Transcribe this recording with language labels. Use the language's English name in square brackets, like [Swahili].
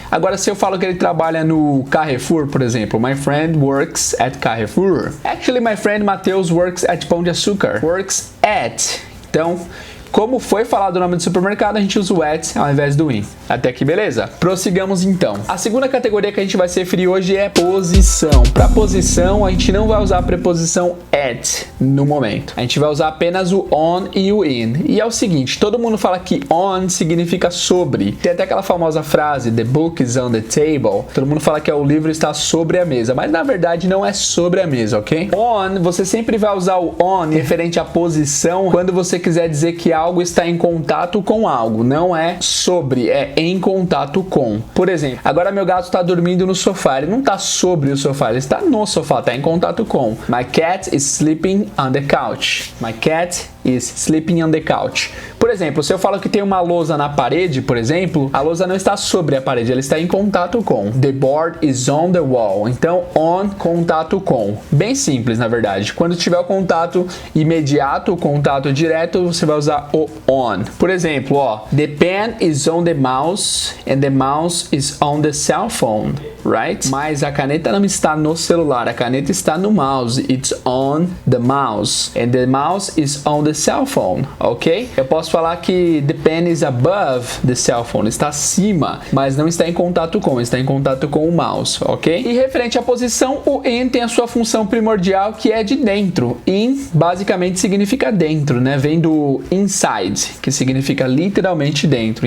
[Portuguese] Agora, se eu falo que ele trabalha no Carrefour, por exemplo, [English] my friend works at Carrefour. Actually, my friend Mateus works at Pão de Açúcar. Works at. [Portuguese] Então, como foi falado o nome do supermercado, a gente usa o at ao invés do in. Até aqui, beleza? Prossigamos então. A segunda categoria que a gente vai se referir hoje é posição. Para posição, a gente não vai usar a preposição at no momento. A gente vai usar apenas o on e o in. E é o seguinte, todo mundo fala que on significa sobre. Tem até aquela famosa frase, [English] the book is on the table. [Portuguese] Todo mundo fala que o livro está sobre a mesa, mas na verdade não é sobre a mesa, ok? On, você sempre vai usar o on referente à posição quando você quiser dizer que algo está em contato com algo. Não é sobre, é em contato com. Por exemplo, agora meu gato está dormindo no sofá. Ele não está sobre o sofá, ele está no sofá, está em contato com. [English] My cat is sleeping on the couch. My cat is sleeping on the couch. [Portuguese] Por exemplo, se eu falo que tem uma lousa na parede, por exemplo, a lousa não está sobre a parede, ela está em contato com. [English] The board is on the wall. [Portuguese] Então, on, contato com. Bem simples, na verdade. Quando tiver o contato imediato, o contato direto, você vai usar o on. Por exemplo, ó, [English] the pen is on the mouse and the mouse is on the cell phone, right? [Portuguese] Mas a caneta não está no celular, a caneta está no mouse. [English] It's on the mouse and the mouse is on the cell phone, ok? [Portuguese] Eu posso falar que [English] the pen is above the cell phone, [Portuguese] está acima, mas não está em contato com, está em contato com o mouse, ok? E referente à posição, o in tem a sua função primordial, que é de dentro. In basicamente significa dentro, né? Vem do inside, que significa literalmente dentro.